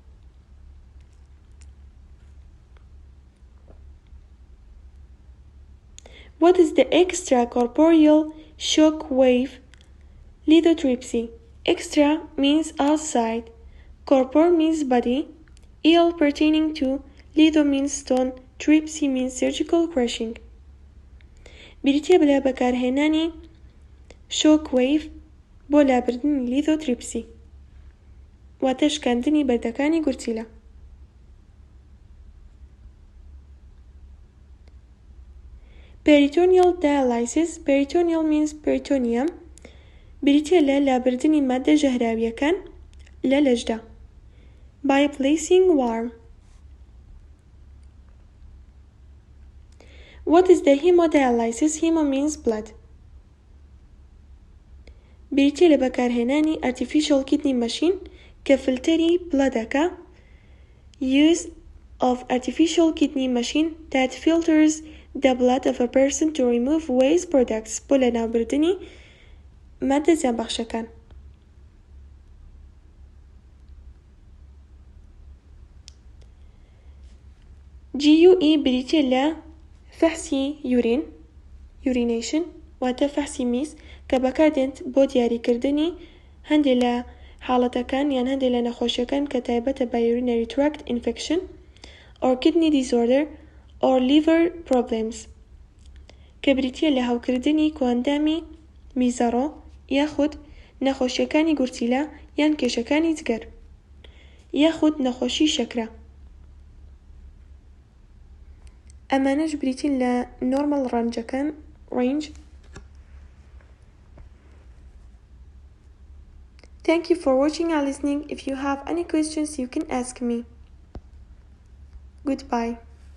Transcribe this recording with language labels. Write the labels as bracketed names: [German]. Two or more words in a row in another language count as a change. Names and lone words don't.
[English] What is the extracorporeal shock wave lithotripsy? Extra means outside, corpore means body, ill pertaining to, litho means stone, tripsy means surgical crushing. [Central Kurdish] بریتیە بەلا بەکارهێنانی [English] shock wave [Central Kurdish] بۆ لابردنی lithotripsy واتە شکاندنی بەردەکانی گورچیلە. [English] Peritoneal dialysis, peritoneal means peritoneum, [Central Kurdish] بریتیە لە لابردنی مادە ژەهراویەکان لە لەشدا. [English] By placing warm. What is the hemodialysis? Hemo means blood. [Central Kurdish] بریتیە لە بەکارهێنانی [English] artificial kidney machine [Central Kurdish] کە فلتەری بڵەدەکە. [English] Use of artificial kidney machine that filters the blood of a person to remove waste products [Central Kurdish] بۆ لە ناوبردنی مادە زیانبەخشەکان. GUE بریتیە لە فەحسی یورین urination واتە فەحسی میز کە بەکاردێت بۆ دیاریکردنی هەندێک لە حاڵەتەکان یان هەندێک لە نەخۆشیەکان کە تایبەتە بە [English] urinary tract infection or kidney disorder or liver problems [Central Kurdish] کە بریتیە لە هەوکردنی کۆئەندامی میزەڕۆ یاخود نەخۆشیەکانی گورچیلە یان کێشەکانی جگەر یاخود نەخۆشی شەکرە. ئەمانەش بریتین لە normal ڕەنجەکان range. [English] Thank you for watching and listening. If you have any questions, you can ask me. Goodbye.